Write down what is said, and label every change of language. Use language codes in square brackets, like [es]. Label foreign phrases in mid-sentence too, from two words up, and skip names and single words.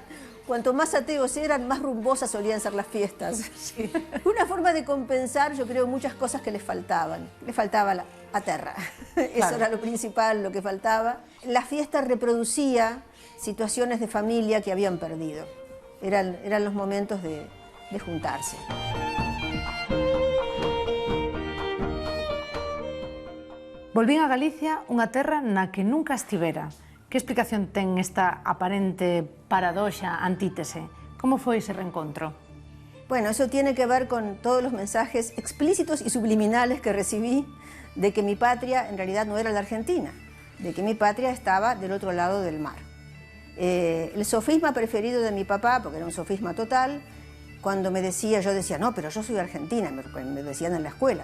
[es] Cuanto más ateos eran, más rumbosas solían ser las fiestas. Sí. Una forma de compensar, yo creo, muchas cosas que les faltaban. Les faltaba la terra. Claro. Eso era lo principal, lo que faltaba. La fiesta reproducía situaciones de familia que habían perdido. Eran los momentos de juntarse. [gl] Volvín a Galicia, unha terra na que nunca estivera. Que explicación ten esta aparente paradoxa, antítese? Como foi ese reencontro? [es] Bueno, eso tiene que ver con todos los mensajes explícitos y subliminales que recibí de que mi patria en realidad no era la Argentina, de que mi patria estaba del otro lado del mar. El sofisma preferido de mi papá, porque era un sofisma total, cuando me decía, yo decía, no, pero yo soy argentina, me decían en la escuela.